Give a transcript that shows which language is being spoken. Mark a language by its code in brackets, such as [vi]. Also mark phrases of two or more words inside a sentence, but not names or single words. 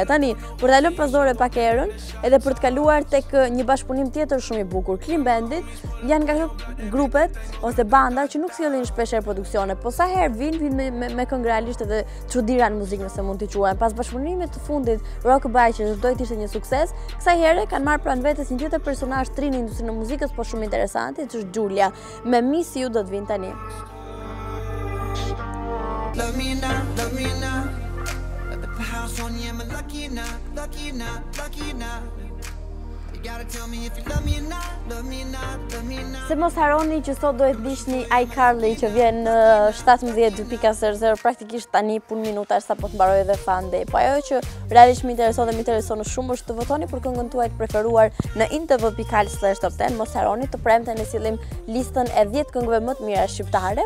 [sq] Tani, për ta lënë pasdore pak erën, edhe për të kaluar tek një bashkëpunim tjetër shumë I bukur, Clean Bandit, janë nga këto grupet ose banda që nuk sjellin shpesh produksione, po sa herë vinë me këngë realisht edhe çudira në muzikë nëse mund t'i quajmë. Pas bashkëpunimit të fundit Rockabye që do të ishte një sukses, kësaj here kanë marrë pranë vetes një tjetër personazh tri në industrinë e muzikës, por shumë interesante, që është Giulia. Me Miss You do të vinë tani. [en] Love me now, love me now. At the house on you, I'm lucky now, lucky now, lucky now. You gotta tell me if you love me now, love me now, love me now. [sq] Se mos harroni që sot do të ndiqni iCarly që vjen në 17:00 praktikisht tani pun minuta sa po të mbaroj edhe FunDay. Po ajo që realisht më intereson dhe më intereson shumë është të votoni për këngën tuaj të preferuar në intv.al/top10. Mos harroni të premten e sillim listën e 10 këngëve më të mira shqiptare.